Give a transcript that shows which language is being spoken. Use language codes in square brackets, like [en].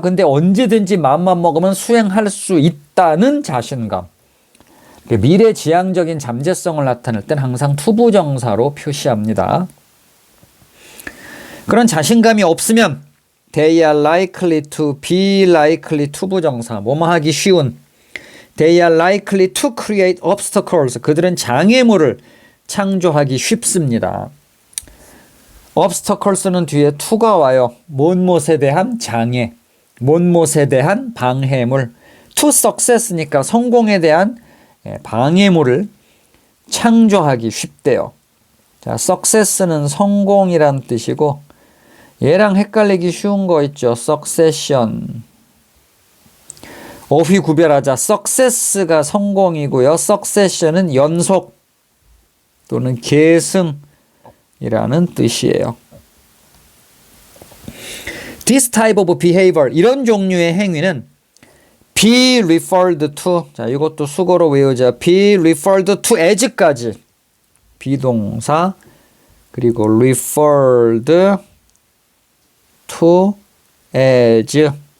[ko] 근데 언제든지 마음만 먹으면 수행할 수 있다는 자신감. 미래지향적인 잠재성을 나타낼 땐 항상 투부정사로 표시합니다. 그런 자신감이 없으면 [en] they are likely to [ko] be likely 투부정사, 뭐뭐 하기 쉬운. [en] they are likely to create obstacles, [ko] 그들은 장애물을 창조하기 쉽습니다. obstacles는 뒤에 to가 와요. 못못에 대한 장애, 못못에 대한 방해물. [en] to success [ko] 니까 성공에 대한 방해물을 창조하기 쉽대요. 자, success는 성공이란 뜻이고 얘랑 헷갈리기 쉬운 거 있죠. succession. 어휘 구별하자. success가 성공이고요. succession은 연속 또는 계승이라는 뜻이에요. [en] This type of behavior, [ko] 이런 종류의 행위는 [en] be referred to, [ko] 자, 이것도 수거로 외우자. be referred to as까지. 비동사, 그리고 referred to as.